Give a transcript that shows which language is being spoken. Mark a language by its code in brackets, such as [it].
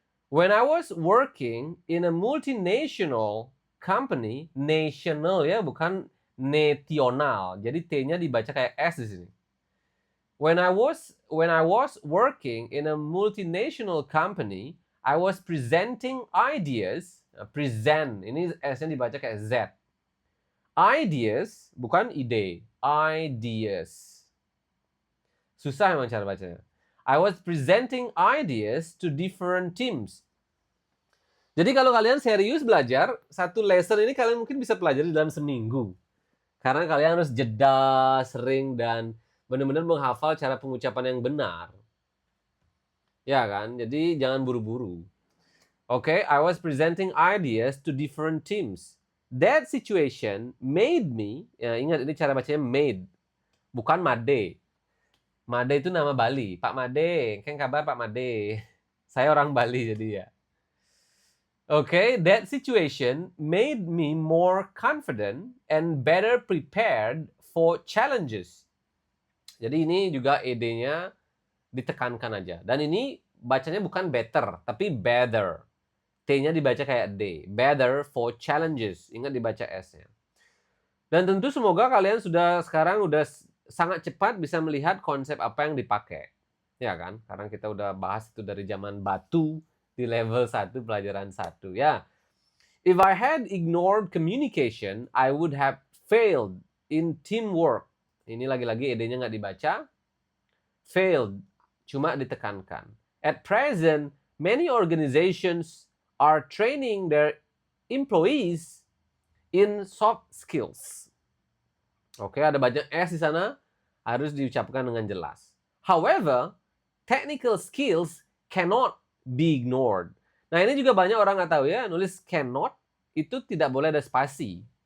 [en] When I was working in a multinational company, [id] national ya, bukan national. Jadi T-nya dibaca kayak S di sini. [en] When I was working in a multinational company, I was presenting ideas. [id] Present, ini S-nya dibaca kayak Z. Ideas, bukan ide. Ideas. Susah memang cara bacanya. [en] I was presenting ideas to different teams. [id] Jadi kalau kalian serius belajar, satu lesson ini kalian mungkin bisa pelajari dalam seminggu. Karena kalian harus jeda sering dan benar-benar menghafal cara pengucapan yang benar. Ya kan? Jadi jangan buru-buru. [en] Okay, I was presenting ideas to different teams. That situation made me, [id] ya ingat ini cara bacanya made, bukan Made. Made itu nama Bali. Pak Made, kan kabar Pak Made? Saya orang Bali jadi ya. [en] Okay, that situation made me more confident and better prepared for challenges. [id] Jadi ini juga ed-nya ditekankan aja. Dan ini bacanya bukan better, tapi better. T-nya dibaca kayak D. [en] Better for challenges. [id] Ingat dibaca S-nya. Dan tentu semoga kalian sekarang udah sangat cepat bisa melihat konsep apa yang dipakai. Ya kan? Karena kita udah bahas itu dari zaman batu di level 1 pelajaran 1 ya. [en] If I had ignored communication, I would have failed in teamwork. [id] Ini lagi-lagi ed-nya nggak dibaca. Failed. Cuma ditekankan. [en] At present, many organizations are training their employees in soft skills. [id] Oke, ada banyak S di sana, harus diucapkan dengan jelas. [en] However, technical skills cannot be ignored. [id] Nah, ini juga banyak orang nggak tahu ya, nulis cannot itu tidak boleh ada spasi.